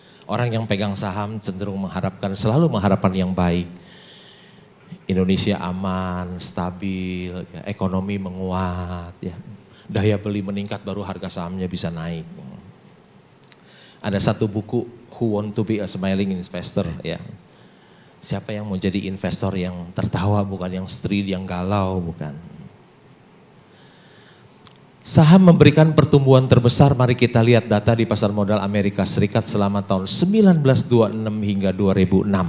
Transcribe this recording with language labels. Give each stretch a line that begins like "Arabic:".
Indonesian: Orang yang pegang saham cenderung selalu mengharapkan yang baik. Indonesia aman, stabil, ya, ekonomi menguat, ya. Daya beli meningkat baru harga sahamnya bisa naik. Ada satu buku
English: who want to be a smiling investor ya.
Indonesian: Siapa yang mau jadi investor yang tertawa, bukan yang straight, yang galau, bukan. Saham memberikan pertumbuhan terbesar, mari kita lihat data di pasar modal Amerika Serikat selama tahun 1926 hingga 2006.